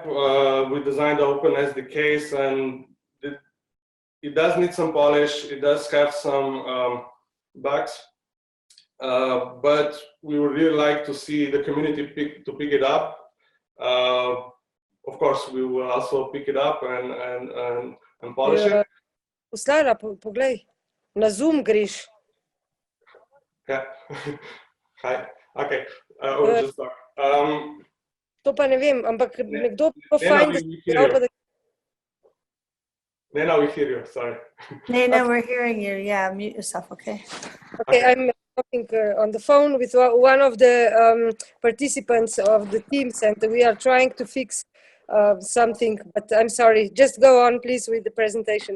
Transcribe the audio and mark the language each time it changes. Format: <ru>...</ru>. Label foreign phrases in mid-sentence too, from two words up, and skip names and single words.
<en>We designed the Open SDKs, and it does need some polish. It does have some bugs, but we would really like to see the community pick it up. Of course, we will also pick it up and polish it.</en> <sl>Ustara, poglej, na Zoom greš.</sl> <en>Yeah. Hi. Okay. We'll just start.</en> <sl>To pa ne vem, ampak nekdo pa fajn, da se prav. Nena,</sl> <en>we hear you. Sorry. Nena, we're hearing you. Yeah, mute yourself. Okay. Okay, I'm talking on the phone with one of the participants of the teams, and we are trying to fix something. But I'm sorry. Just go on, please, with the presentation.</en>